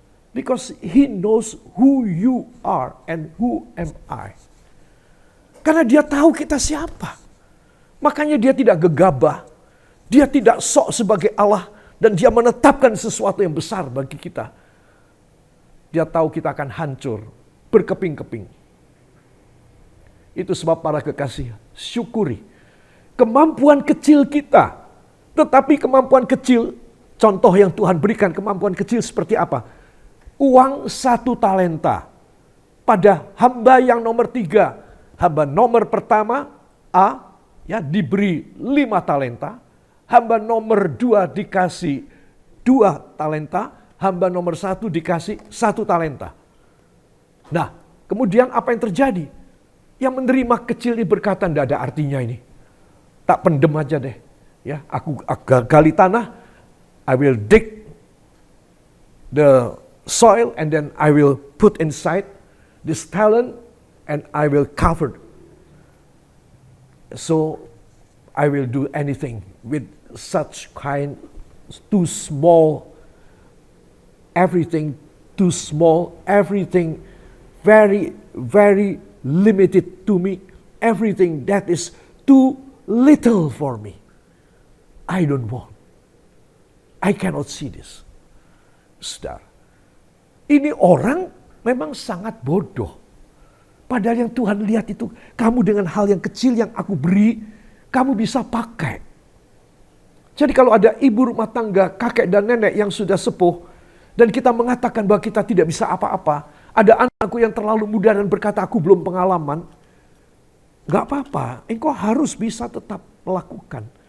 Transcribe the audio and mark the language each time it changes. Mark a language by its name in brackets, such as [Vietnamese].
[English] Because He knows who you are and who am I. [Indonesian] Karena Dia tahu kita siapa. Makanya Dia tidak gegabah. Dia tidak sok sebagai Allah. Dan Dia menetapkan sesuatu yang besar bagi kita. Dia tahu kita akan hancur, berkeping-keping. Itu sebab para kekasih, syukuri kemampuan kecil kita. Tetapi kemampuan kecil, contoh yang Tuhan berikan, kemampuan kecil seperti apa? Uang 1 talenta. Pada hamba yang nomor 3, hamba nomor pertama, A, ya, diberi 5 talenta. Hamba nomor 2 dikasih 2 talenta. Hamba nomor 1 dikasih 1 talenta. Nah, kemudian apa yang terjadi? Yang menerima kecil ini berkata, tidak ada artinya ini. [Javanese] Tak pendem aja deh. [Indonesian] Ya, aku gali tanah, [English] I will dig the soil and then I will put inside this talent and I will cover. So I will do anything with such kind, too small, everything too small, everything very, very limited to me, everything that is too little for me. I don't want. I cannot see this. [Indonesian] Saudara, ini orang memang sangat bodoh. Padahal yang Tuhan lihat itu, kamu dengan hal yang kecil yang aku beri, kamu bisa pakai. Jadi kalau ada ibu rumah tangga, kakek dan nenek yang sudah sepuh, dan kita mengatakan bahwa kita tidak bisa apa-apa, ada anakku yang terlalu muda dan berkata, aku belum pengalaman, gak apa-apa, engkau harus bisa tetap melakukan.